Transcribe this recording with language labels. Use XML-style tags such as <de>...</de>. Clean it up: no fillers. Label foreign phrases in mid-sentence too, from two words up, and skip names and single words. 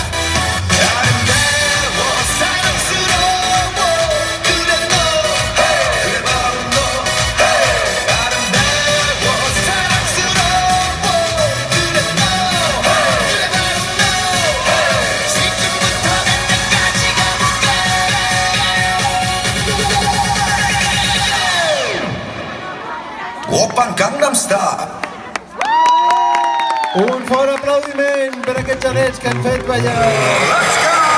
<ko>아름다워 사랑스러워 그래 너 그래 바로 너 아름다워 사랑스러워 그래 너 그래 바로 너 지금부터 갈 때까지 가볼게 오빤 강남스타일</ko> <ca>Un fort aplaudiment per aquests genets que han fet ballar.</ca>